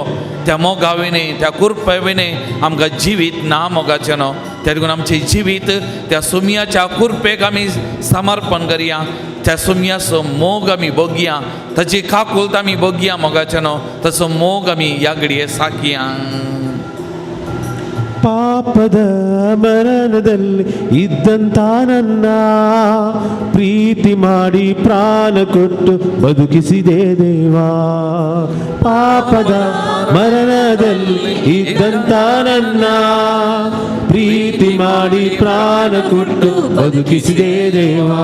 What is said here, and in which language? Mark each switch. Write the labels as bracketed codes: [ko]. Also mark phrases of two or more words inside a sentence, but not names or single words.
[kok] त्या मोगा विने, त्या कृपे विने आमकां जिवीत ना मोगाचें न्हू. त्या देखून आमचें जिवीत त्या सुमयाच्या कृपेक आमी समर्पण करया. त्या सुमयाचो मोग आमी भोगया, ताची काकुलत आमी भोगया मोगाचें न्हू. तसो मोग आमी ह्या घडये साकया. [kn] ಪಾಪದ ಮರಣದಲ್ಲಿ ಇದ್ದಂತ ನನ್ನ ಪ್ರೀತಿ ಮಾಡಿ ಪ್ರಾಣ ಕೊಟ್ಟು ಬದುಕಿಸಿದೆ ದೇವಾ. ಪಾಪದ ಮರಣದಲ್ಲಿ ಇದ್ದಂತ ನನ್ನ ಪ್ರೀತಿ ಮಾಡಿ ಪ್ರಾಣ ಕೊಟ್ಟು ಬದುಕಿಸಿದೆ ದೇವಾ.